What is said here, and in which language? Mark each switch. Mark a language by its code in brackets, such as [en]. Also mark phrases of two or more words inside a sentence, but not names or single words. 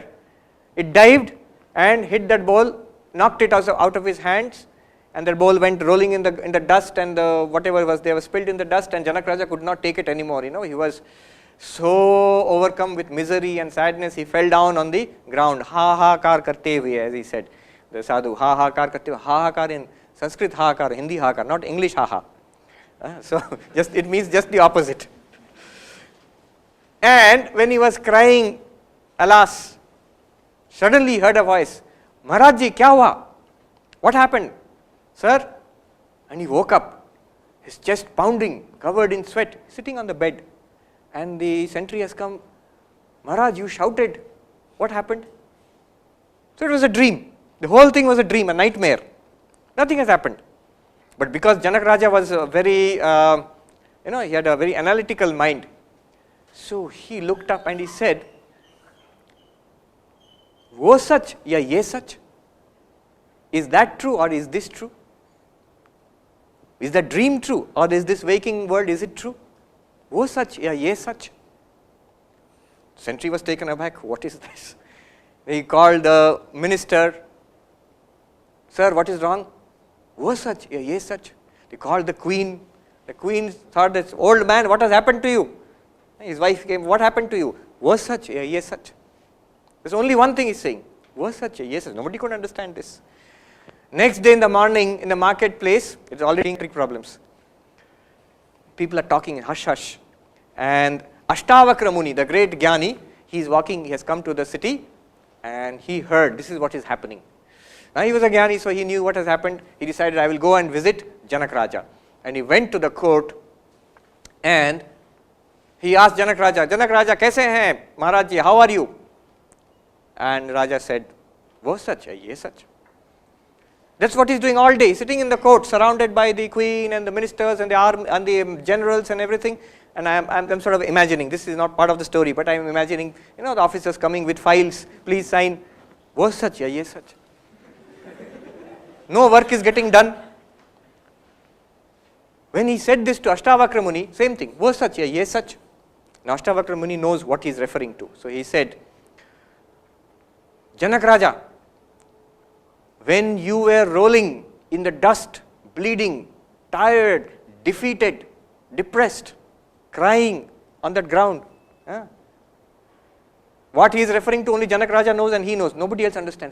[en] It dived and hit that bowl, knocked it out of his hands, and that bowl went rolling in the dust, and whatever was there was spilled in the dust, and Janak Raja could not take it anymore. He was so overcome with misery and sadness, he fell down on the ground. [hi] Ha ha kar karte hue, [en] as he said. The sadhu, [hi] ha ha kar karte hue. Ha ha kar [en] in Sanskrit, [hi] ha kar, [en] Hindi [hi] ha kar, [en] not English ha ha. So it means just the opposite. And when he was crying, alas, suddenly he heard a voice, [hi] Maharaj ji, kya hua? [en] What happened? Sir? And he woke up, his chest pounding, covered in sweat, sitting on the bed. And the sentry has come, Maharaj, you shouted. What happened? So it was a dream. The whole thing was a dream, a nightmare. Nothing has happened. But because Janak Raja was very, he had a very analytical mind. So he looked up and he said, [hi] "Wo sach ya ye sach? [en] Is that true or is this true? Is the dream true or is this waking world, is it true? [hi] Wo sach ya ye sach?" [en] Sentry was taken aback. What is this? He called the minister. "Sir, what is wrong?" [hi] "Wo sach ya ye sach." [en] They called the queen. The queen thought, "This old man, what has happened to you?" His wife came, "What happened to you?" [hi] "Wo sach ya ye sach." [en] There's only one thing he's saying. [hi] "Wo sach ya ye sach." [en] Nobody could understand this. Next day in the morning, in the marketplace, it's already problems. People are talking in hush hush. And Ashtavakra Muni, the great Jnani, he's walking, he has come to the city, and he heard this is what is happening. Now he was a Jnani, so he knew what has happened. He decided, I will go and visit Janak Raja. And he went to the court, and he asked Janak Raja, "Janak Raja, [hi] kaise hain? [en] Maharaj ji, how are you?" And Raja said, [hi] "Wo sach hai, ye sach." [en] That's what he's doing all day, sitting in the court, surrounded by the queen and the ministers and the army and the generals and everything. And I'm sort of imagining, this is not part of the story, but I'm imagining, the officers coming with files, "Please sign." [hi] "Wo sach ya ye sach." [en] No work is getting done. When he said this to Ashtavakra Muni, same thing, [hi] "Wo sach ya ye sach." [en] Now Ashtavakra Muni knows what he's referring to. So he said, "Janak Raja, when you were rolling in the dust, bleeding, tired, defeated, depressed, crying on that ground," what he is referring to only Janak Raja knows and he knows. Nobody else understands.